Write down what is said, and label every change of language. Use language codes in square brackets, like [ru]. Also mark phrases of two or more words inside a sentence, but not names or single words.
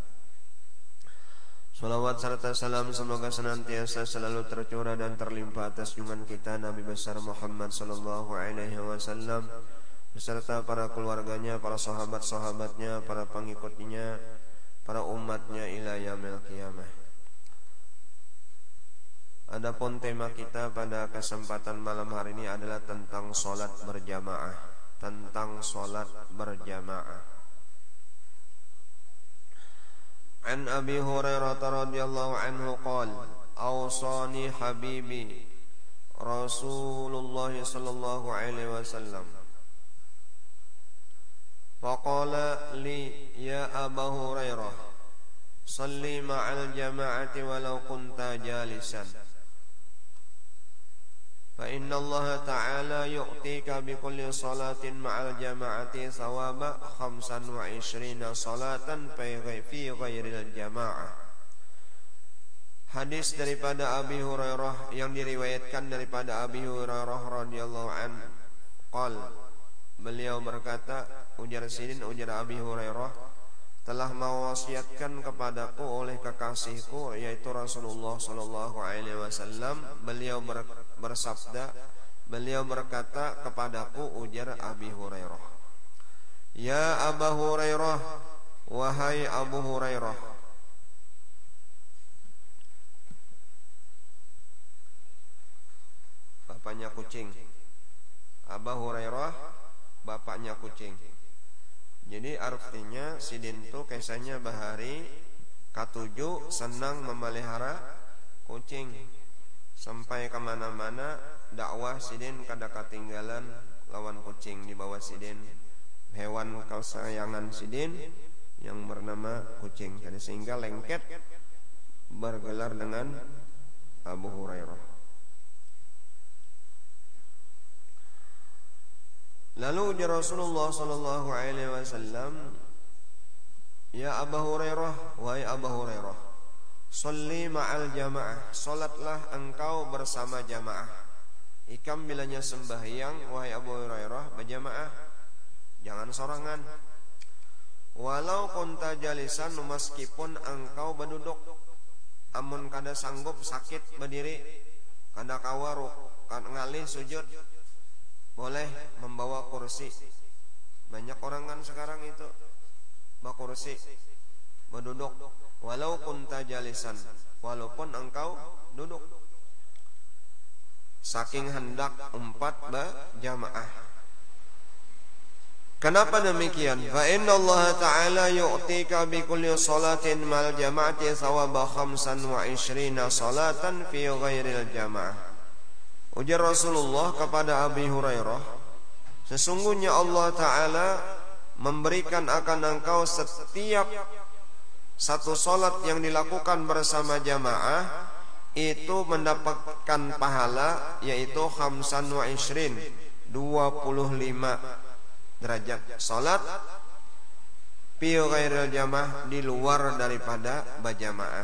[id] Salawat serta salam semoga senantiasa selalu tercurah dan terlimpah atas junjungan kita Nabi besar Muhammad [ar] صلى الله عليه وسلم [id] beserta para keluarganya, para sahabat-sahabatnya, para pengikutnya, para umatnya [ar] إلى يوم القيامة. [id] Adapun tema kita pada kesempatan malam hari ini adalah tentang salat berjamaah, tentang salat berjamaah. [ar] عن أبي هريرة رضي الله عنه قال أوصاني حبيبي رسول الله صلى الله عليه وسلم فقال لي يا أبا هريرة صل مع الجماعة ولو كنت جالسا فإن الله تعالى يؤتيك بكل صلاة مع الجماعة ثواب 25 صلاة في غير الجماعة. [id] Hadis daripada Abi Hurairah yang diriwayatkan daripada Abi Hurairah [ar] رضي الله عنه قال, [id] beliau berkata, ujar Abi Hurairah, telah mewasiatkan kepadaku oleh kekasihku yaitu Rasulullah [ar] صلى الله عليه وسلم. [id] Beliau bersabda, beliau berkata kepadaku, ujar Abi Hurairah, ya Aba Hurairah, wahai Abu Hurairah, bapaknya kucing. Abu Hurairah bapaknya kucing. [bjn] Jadi artinya sidin tu kisahnya bahari katuju senang memelihara kucing. Sampai kemana-mana dakwah sidin kada ketinggalan lawan kucing di bawah sidin. [id] Hewan kesayangan sidin yang bernama kucing. Jadi sehingga lengket bergelar dengan Abu Hurairah. Lalu ujar Rasulullah [ar] صلى الله عليه وسلم, [id] "Ya Abu Hurairah, wahai Abu Hurairah, [ar] صل مع الجماعة, [id] salatlah engkau bersama jamaah." [bjn] Ikam bilanya sembahyang, wahai Abu Hurairah, berjamaah, jangan sorangan. [ar] ولو كنت جالسا, [bjn] meskipun engkau berduduk, amun kada sanggup sakit berdiri, kada kawaruk, kada ngalih sujud, boleh membawa kursi. [id] Banyak orang kan sekarang itu bawa kursi, berduduk. [ar] ولو كنت جالسا, [id] walaupun engkau duduk. Saking hendak 4 berjamaah. Kenapa demikian? [ar] فإن الله تعالى يؤتيك بكل صلاة مع الجماعة ثواب 25 صلاة في غير الجماعة. [id] Ujar Rasulullah kepada Abi Hurairah, sesungguhnya Allah Ta'ala memberikan akan engkau setiap satu salat yang dilakukan bersama jamaah itu mendapatkan pahala, yaitu 25 derajat salat [ar] في غير الجماعة, [id] di luar daripada berjamaah.